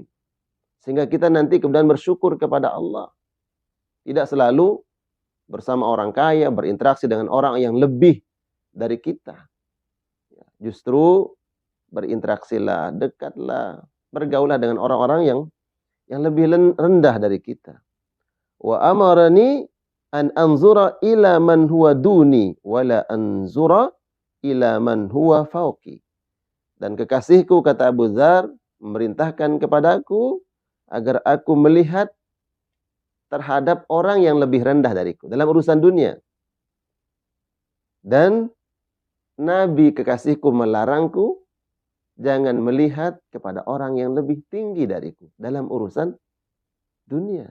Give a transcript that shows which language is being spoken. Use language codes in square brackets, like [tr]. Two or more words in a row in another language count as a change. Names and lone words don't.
[id] Sehingga kita nanti kemudian bersyukur kepada Allah. Tidak selalu bersama orang kaya, berinteraksi dengan orang yang lebih dari kita. Justru berinteraksilah, dekatlah, bergaulah dengan orang-orang yang lebih rendah dari kita. [ar] وأمرني أن أنظر إلى من هو دوني ولا أنظر إلى من هو فوقي. [id] Dan kekasihku, kata Abu Dzar, memerintahkan kepadaku agar aku melihat terhadap orang yang lebih rendah dariku dalam urusan dunia. Dan Nabi kekasihku melarangku jangan melihat kepada orang yang lebih tinggi dariku dalam urusan dunia.